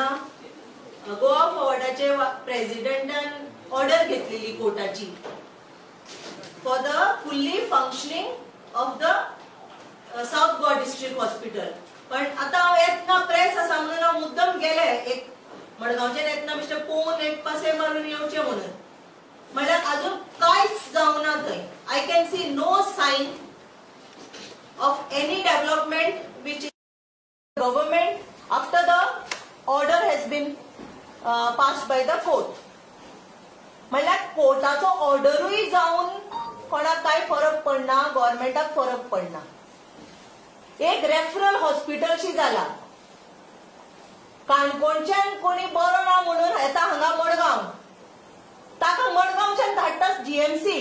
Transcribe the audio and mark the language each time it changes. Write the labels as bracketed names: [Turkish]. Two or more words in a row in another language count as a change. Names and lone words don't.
[Konkani] गोवा फॉर्वर्डाचे प्रेसिडेंटान ऑर्डर घेतलेली कोर्टाची [English] for the fully functioning of the South Goa district hospital. [Konkani] पण आता हांव येतना प्रेस आसा म्हणून हांव मुद्दम गेले एक मडगांवच्यान येतना बेश्टे पळोवन एक पासे मारून येवचें म्हणून. म्हणल्यार अजून कांयच जावना थंय. [English] I can see no sign of any development which is government after the order has been passed by the court. [Konkani] म्हणल्यार कोर्टाचो ऑर्डरूय जावन कोणाक काय फरक पडना, गव्हर्नमेंटाक फरक पडना. एक रेफरल हॉस्पिटलशी जाला. काणकोणच्यान कोणी बरो ना म्हणून येता हांगा मडगांव, ताका मडगांवच्यान धाडटा जीएमसी.